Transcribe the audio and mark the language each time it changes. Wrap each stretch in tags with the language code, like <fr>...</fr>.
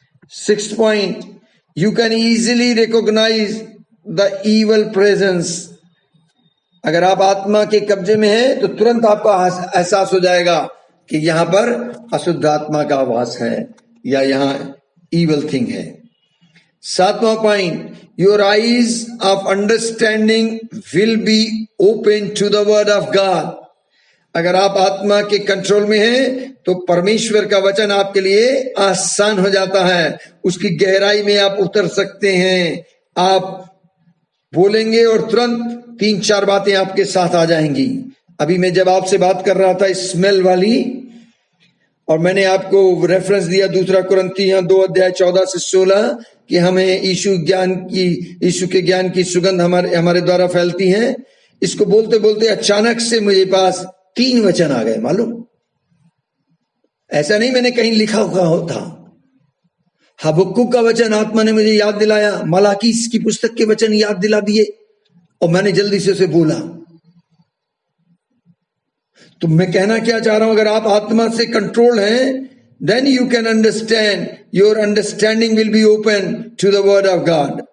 <en>Sixth point, you can easily recognize the evil presence.</en> <hi>अगर आप आत्मा के कब्जे में हैं तो तुरंत आपका एहसास हो जाएगा कि यहां पर अशुद्ध आत्मा का वास है या यहां</hi> <en>evil thing</en> <hi>है। सातवां point,</hi> <en>your eyes of understanding will be open to the word of God.</en> <hi>अगर आप आत्मा के कंट्रोल में हैं तो परमेश्वर का वचन आपके लिए आसान हो जाता है, उसकी गहराई में आप उतर सकते हैं। आप बोलेंगे और तुरंत 3-4 बातें आपके साथ आ जाएंगी। अभी मैं जब आपसे बात कर रहा था स्मेल वाली, और मैंने आपको रेफरेंस दिया 2 कुरिन्थियों 2:14-16 कि हमें यीशु के ज्ञान की सुगंध हमारे द्वारा फैलती है। इसको बोलते बोलते अचानक से मुझे पास 3 वचन आ गए। मालूम, ऐसा नहीं मैंने कहीं लिखा हुआ था। हबक्कुक का वचन आत्मा ने मुझे याद दिलाया, मलाकी की पुस्तक के वचन याद दिला दिए, और मैंने जल्दी से उसे बोला। तो मैं कहना क्या चाह रहा हूं, अगर आप आत्मा से कंट्रोल हैं,</hi> <en>then you can understand, your understanding will be open to the word of God.</en>